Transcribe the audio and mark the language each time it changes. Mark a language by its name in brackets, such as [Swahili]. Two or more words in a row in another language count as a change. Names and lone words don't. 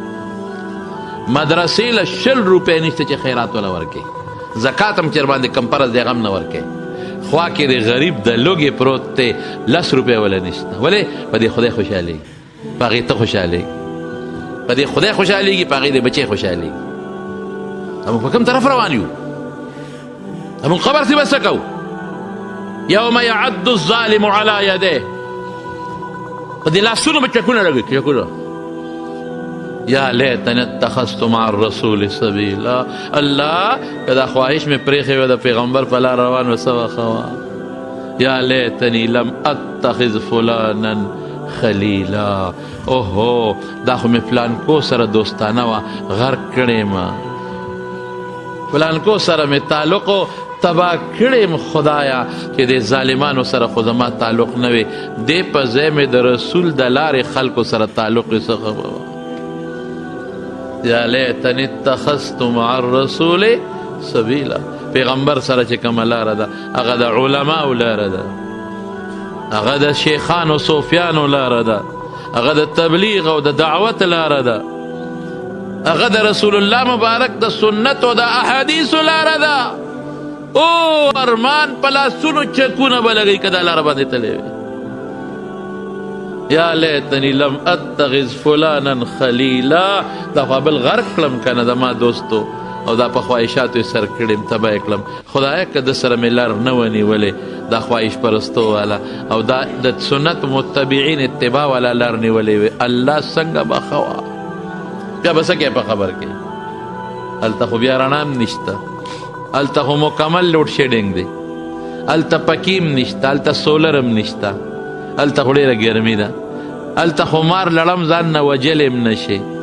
[Pashto] مدرسې له 20 روپۍ نشته چې خیرات ولا ورکوي، زکات هم چېر باندې کم فرض دی هغه هم نه ورکوي، خوا کې د غریب د لوږې پروت دی 10 روپۍ ولا نشته، ولې په دې خدای خوشحالېږي، په هغې ته خوشحالېږي، په دې خدای خوشحالېږي، په هغې د بچی خوشحالېږي. موږ په کوم طرف روان یو؟ موږ خبر سي به څه کوو؟ [Arabic] یوم یعد الظالم علی یدیه، [Pashto] په دې لاسونو به چکونه لګوي، چکونه، [Arabic] یا لیتنی اتخذت مع الرسول سبیلا، [Pashto] الله که دا خواهش مې پرېښې وه د پیغمبر په لار روان و څه وښه، [Arabic] یا لیتنی لم اتخذ فلانا خلیلا، [Pashto] اوهو دا خو مې فلانکو سره دوستانه وه غرق کړې ما، فلانکو سره مې تعلق تباه کړې خدایا چې د ظالمانو سره خو زما تعلق نه وي، دې په ځای مې د رسول د لارې خلکو سره تعلق یې څه خبره وه. [Arabic] یا لیتنی اتخذت مع الرسول سبیلا، [Pashto] پیغمبر سره چې کومه لاره ده هغه د علماو لاره ده، هغه د شیخانو صوفیانو لاره ده، هغه د تبلیغ او د دعوت لاره ده، هغه د رسول الله مبارک د سنت او د احادیثو لاره ده. او ارمان په لاسونو چکونه به لګوي که دا لاره باندې تللی وي. [Arabic] یا لیتنی لم اتخذ فلانا خلیلا، [Pashto] دا خو بل غرق کړم که نه د ما دوستو او دا په خواهشاتو یې سر کړم تباه یې کړم، خدایه که د سره مې لار نه ونیولې دا خواهش پرستو والا او دا د سنت متبعین اتباع والا لار نیولې وي، الله څنګه به ښه وه، بیا به څه کوې په خبر کې، هلته خو بیا رڼا هم نشته، هلته خو مکمل لوډ شیډینګ دی، هلته پکې هم نشته، هلته سولر هم نشته، هلته خو ډېره ګرمي ده، هلته خو مار لړم ځان نه وجلی هم نشي،